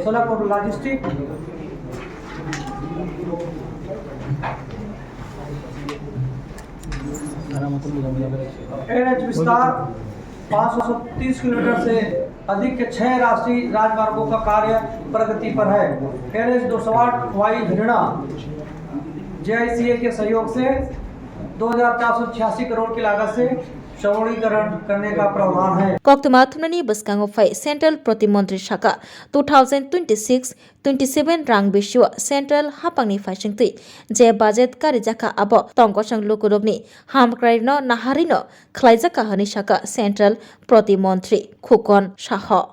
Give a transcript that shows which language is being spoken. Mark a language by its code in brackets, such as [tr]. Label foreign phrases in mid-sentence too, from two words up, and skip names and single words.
[hi] सड़क और लॉजिस्टिक एनएच विस्तार 530 किलोमीटर से अधिक के 6 राष्ट्रीय राजमार्गों का कार्य प्रगति पर है। एनएच 208 वाई भिरना जेआईसीए के सहयोग से 2486 करोड़ की लागत से चौड़ीकरण करने का प्रावधान है। [trp] Koktuma thumnani baskango phai Central Protimantri Shaka 2026-27 rang biswa Central hapangni phasingtui je budget karijaka abo tongkosang lukurokni hamkraino naharino khlaijaka hani Shaka Central Protimantri Khukon Shaho